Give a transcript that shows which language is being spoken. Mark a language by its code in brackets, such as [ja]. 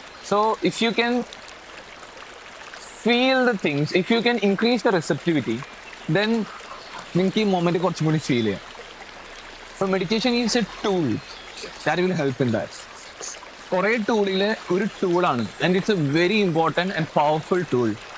[en] so if you can feel the things, if you can increase the receptivity, then [ml] നിങ്ങൾക്ക് ഈ moment കുറച്ചും കൂടി feel ചെയ്യാം. [en] So meditation is a tool that will help in that. [ml] കുറേ ടൂളിലെ ഒരു ടൂളാണ് [en] And it's a very important and powerful tool.